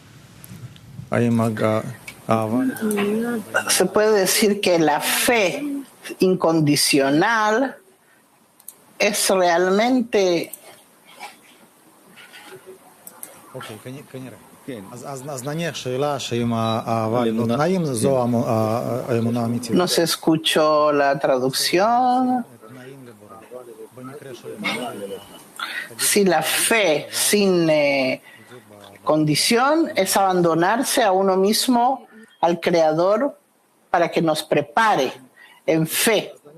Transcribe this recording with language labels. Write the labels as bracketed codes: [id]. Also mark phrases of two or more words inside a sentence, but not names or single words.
[es] Se puede decir que la fe incondicional es realmente... [he] אוקיי, כנראה. אז נניח שאלה שאם האהבה לא תנאים, זו האמונה האמיתית. [es] No se escuchó la traducción. Si la fe sin condición es abandonarse a uno mismo, al Creador, para que nos prepare en fe.